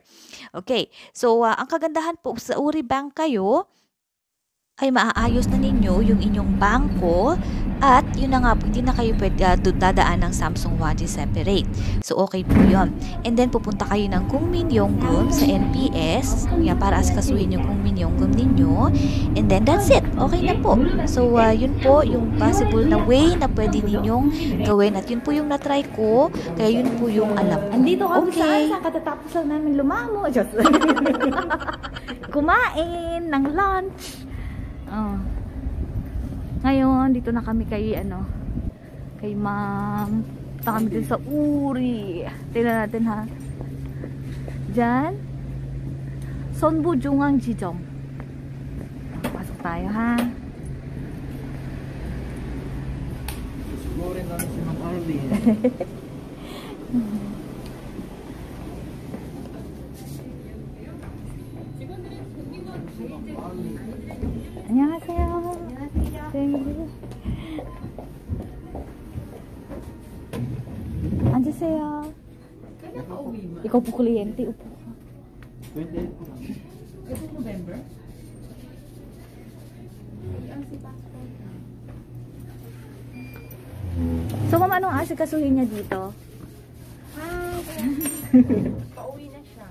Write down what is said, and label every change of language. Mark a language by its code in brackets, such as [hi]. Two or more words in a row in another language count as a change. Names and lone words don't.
[tl] Okay, so ang kagandahan po sa Uri Bank kayo, ay maaayos na ninyo yung inyong bangko at yun na nga po, hindi na kayo pwede dadaan ng Samsung Hwaje separate. So, okay po yun. [en] And then, [tl] pupunta kayo ng Kung Min Yonggum sa NPS para asikasuhin yung Kung Min Yonggum ninyo. [en] And then, that's it. [tl] Okay na po. So, yun po yung possible na way na pwede ninyong gawin. At yun po yung natry ko. Kaya yun po yung alam ko. Andito kami Okay. saan? Katatapos lang namin lumamo. Just Kumain ng lunch. Ngayon, dito na kami kay kay ma'am. Punta kami dito sa Uri. Tingnan natin ha. Diyan. Sonbu Jungang Jijong. Pasok tayo ha. Sugurin namin si Ma'am Arlene. [ko] 안녕하세요. 네. 앉으세요. [tl] Ikaw po kuryente. Upo ka. 28 po. November? So, ma'am, anong asikasuhin niya dito? Pauwi na siya.